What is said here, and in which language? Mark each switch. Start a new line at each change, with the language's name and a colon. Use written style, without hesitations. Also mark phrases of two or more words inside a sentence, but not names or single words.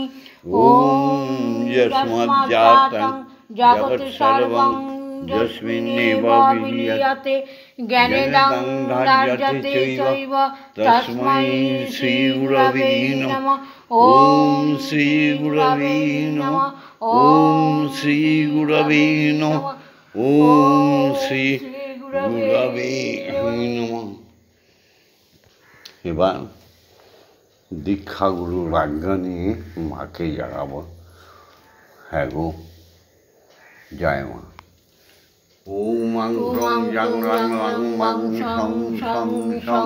Sanskrit: ওম যস্মাজ্জাতং জগৎ সর্বং যস্মিন্নেব বিলীয়তে জ্ঞানেদং ধার্যতে চৈব তস্मै শ্রী গুরবে নমঃ। ওম শ্রী গুরবে নমঃ। ওম শ্রী গুরবে নমঃ। ওম শ্রী গুরবে নমঃ।
Bangla: এবার দীক্ষা গুরুর আজ্ঞা নিয়ে মাকে জাগাবো। হ্যাঁ গো, জয় মা।
Sanskrit: ওম মাং রং জং রং রং মাং সং সং সং।